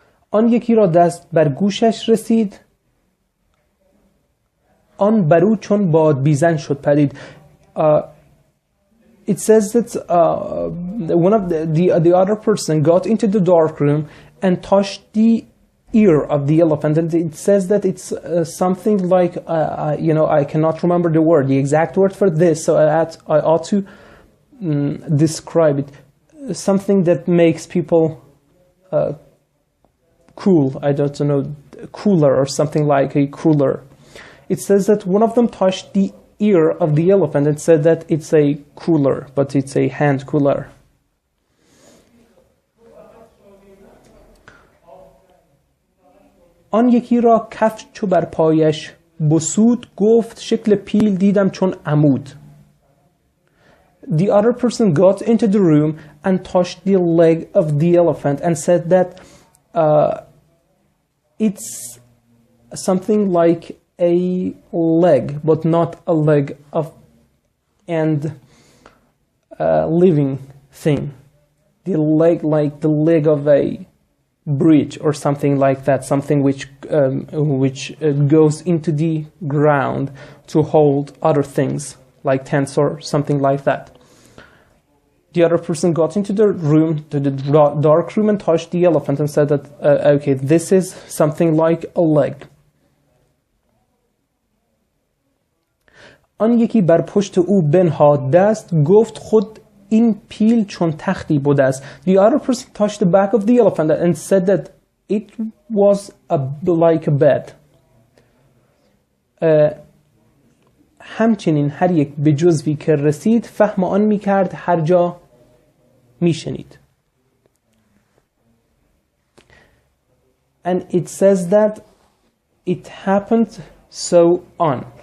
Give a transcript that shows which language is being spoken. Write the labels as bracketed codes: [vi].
[fa] آن یکی را دست بر گوشش رسید. آن برو چون بادبیزن شد پدید. [en] It says that one of the other person got into the dark room and touched the ear of the elephant, and it says that it's something like I cannot remember the word, the exact word for this, so I ought to describe it. Something that makes people cool. I don't know, cooler or something like a cooler. It says that one of them touched the ear of the elephant and said that it's a cooler, but it's a hand cooler. [fa] آن یکی را کف چو بر پایش بسود گفت شکل پیل دیدم چون عمود. [en] The other person got into the room and touched the leg of the elephant and said that it's something like a leg, but not a leg of and living thing. The leg, like the leg of a bridge or something like that, something which goes into the ground to hold other things, like tents or something like that. The other person got into the room, to the dark room, and touched the elephant and said that, okay, this is something like a leg. [fa] آن یکی بر پشت او بنهاد دست گفت خود این پیل چون تختی بوده است. [en] The other person touched the back of the elephant and said that it was like a bed. [fa] همچنین هر یک به جزوی که رسید فهم آن میکرد هر جا میشنید. [en] And it says that it happened so on.